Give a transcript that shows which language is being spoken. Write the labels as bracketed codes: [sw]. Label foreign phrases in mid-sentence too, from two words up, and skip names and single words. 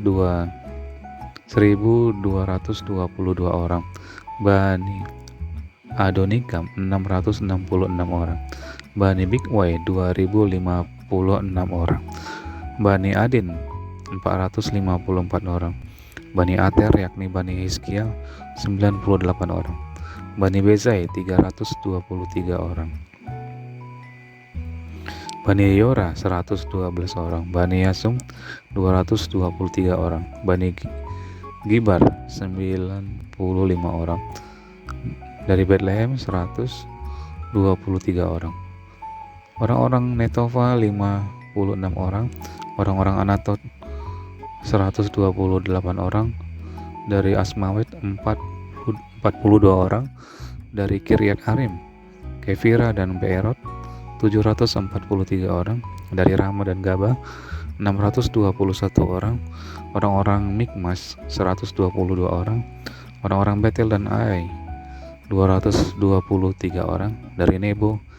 [id] 1222 orang, Bani Adonikam 666 orang, Bani Bigwai 2056 orang, Bani Adin 454 orang, Bani Ater, yakni Bani Hizkia 98 orang, Bani Bezai 323 orang, Bani Yora 112 orang, Bani Yasum 223 orang, Bani Gibar 95 orang, dari Bethlehem 123 orang, orang-orang Netofa 56 orang, orang-orang Anatot 128 orang, dari Asmawet 42 orang, dari Kiryat Arim, Kefira dan Beerot 743 orang, dari Rama dan Gaba 621 orang, orang-orang Mikmas 122 orang, orang-orang Betel dan Ai 223 orang, dari Nebo